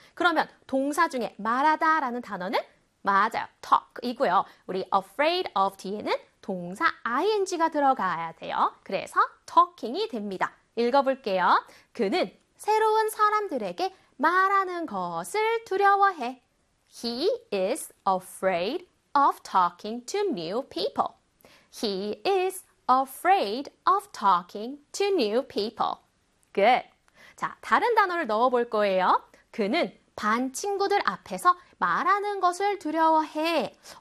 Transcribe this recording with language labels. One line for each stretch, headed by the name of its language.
Korean: 그러면 동사 중에 말하다라는 단어는 맞아요. talk이고요. 우리
English: afraid of
Korean: 뒤에는 동사 ing가 들어가야 돼요. 그래서 talking이 됩니다. 읽어볼게요. 그는 새로운 사람들에게 말하는 것을 두려워해.
English: He is afraid of talking to new people. He is afraid of talking to new people. Good.
Korean: 자, 다른 단어를 넣어볼 거예요. 그는 반 친구들 앞에서 말하는 것을 두려워해.